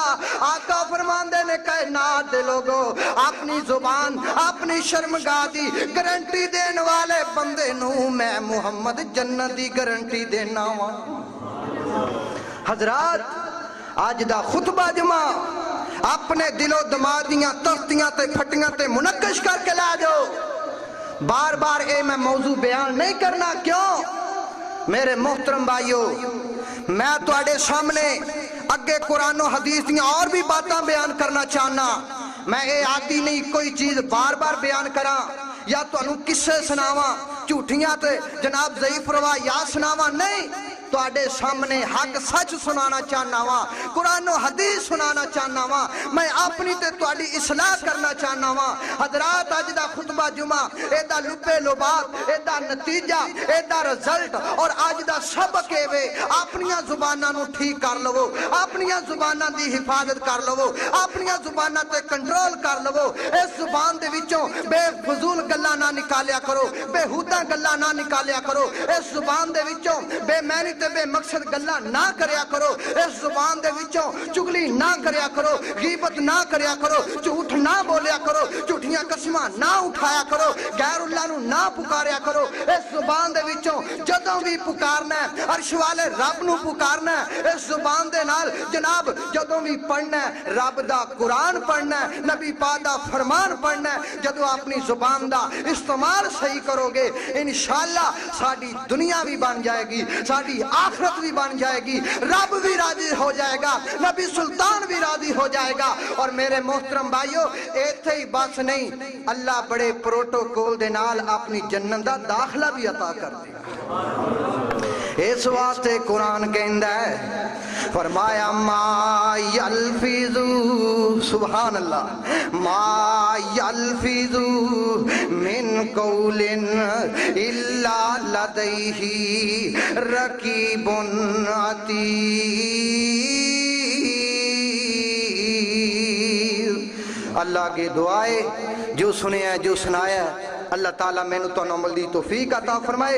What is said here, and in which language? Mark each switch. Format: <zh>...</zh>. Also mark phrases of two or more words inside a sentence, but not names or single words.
<pa>آقا فرماندے نے کائنات دے لوگو اپنی زبان اپنی شرمگاہ دی گارنٹی دین والے بندے نو میں محمد جنت دی گارنٹی دینا وا۔ حضرات آج دا خطبہ جمع اپنے دل و دماغ دیاں تختیاں تے پھٹیاں تے منقش کر کے لے جاؤ. بار بار اے میں موضوع بیان نہیں کرنا. کیوں میرے محترم بھائیو، میں تواڈے سامنے اگے قرآن و حدیث دیاں اور بھی باتاں بیان کرنا چاہنا. میں اے عادی نہیں کوئی چیز بار بار بیان کراں یا تانوں قصے سناواں جھوٹیاں تے جناب ضعیف روایات سناواں. نہیں، تواڈے سامنے حق سچ سنانا چاہنا وا، قرآن و حدیث سنانا چاہنا وا. میں اپنی تے تواڈی اصلاح کرنا چاہنا وا. حضرات اج دا خطبہ جمعہ اے دا لبے لباب، اے دا نتیجہ، اے دا رزلٹ اور اج دا سبق اے وے اپنیاں زباناں نو ٹھیک کر لو، اپنیاں زباناں دی حفاظت کر لو، اپنیاں زباناں تے کنٹرول کر لو. اس زبان دے وچوں بے فضول گلاں نہ نکالیا کرو، بے ہودہ گلاں نہ نکالیا کرو. اس زبان دے وچوں بے معنی تے بے مقصد گلاں نہ کریا کرو. اس زبان دے وچوں چگلی نہ کریا کرو، غیبت نہ کریا کرو، جھوٹ نہ بولیا کرو، جھوٹیاں قسماں نہ اٹھایا کرو، غیر اللہ نو نہ پکاریا کرو. اس زبان دے وچوں جدوں بھی پکارنا ہے عرش والے رب نو پکارنا ہے. اس زبان دے نال جناب جدوں بھی پڑھنا ہے رب دا قرآن پڑھنا ہے، نبی پاک دا فرمان پڑھنا ہے. جدوں اپنی زبان دا استعمال صحیح کرو گے انشاءاللہ ساڈی دنیا بھی بن جائے گی، ساڈی آخرت بھی بن جائے گی، رب بھی راضی ہو جائے گا، نبی سلطان بھی راضی ہو جائے گا. اور میرے محترم بھائیو ایتھے ہی بس نہیں، اللہ بڑے پروٹوکول دے نال اپنی جنت دا داخلہ بھی عطا کر دے گا. اس واسطے قرآن کہندا ہے، فرمایا</pa> <ar>ما یلفظ، سبحان اللہ، ما یلفظ من قول الا لدیہ رقیب عتید.</ar> <ur>اللہ کی دعائے جو سنے ہیں جو سنایا ہے اللہ تعالیٰ میں نے تو عمل دی توفیق عطا فرمائے.</ur>